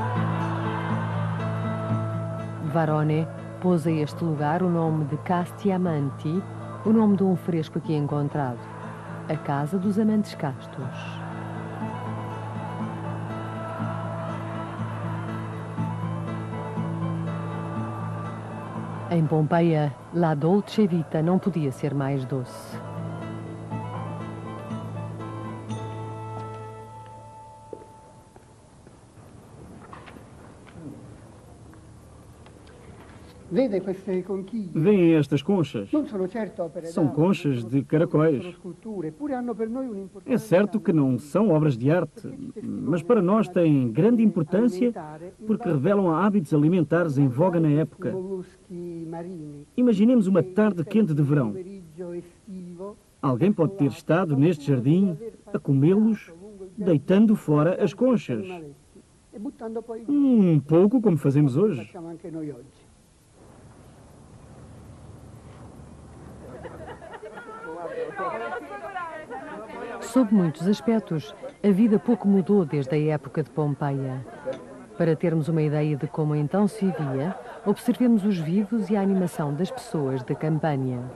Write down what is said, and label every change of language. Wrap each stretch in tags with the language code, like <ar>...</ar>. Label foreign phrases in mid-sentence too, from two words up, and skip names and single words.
<pt>Varone pôs a este lugar o nome de Casti Amanti, o nome de um fresco aqui encontrado, a Casa dos Amantes Castos. Em Pompeia,</pt> <it>la dolce vita</it> <pt>não podia ser mais doce.</pt> <it>Vede queste conchiglie?</it> <pt>Veem estas conchas?</pt> <it>Non sono certo opere</it> <pt>São</pt> <it>d'arte,</it> <pt>conchas de caracóis.</pt> <it>sono sculture, eppure hanno per noi un'importanza</it> <pt>É certo que não são obras de arte, mas para nós têm grande importância porque revelam hábitos alimentares em voga na época.</pt> <it>molluschi marini.</it> <pt>Imaginemos uma tarde quente de verão.</pt> <it>Pomeriggio estivo,</it> <pt>Alguém pode ter estado neste jardim a comê-los, deitando fora as conchas.</pt> <it>e buttando poi</it> <pt>Um pouco como fazemos hoje.</pt> <it>facciamo anche noi oggi.</it> <pt>Sob muitos aspectos, a vida pouco mudou desde a época de Pompeia. Para termos uma ideia de como então se vivia, observemos os vivos e a animação das pessoas da Campânia.</pt>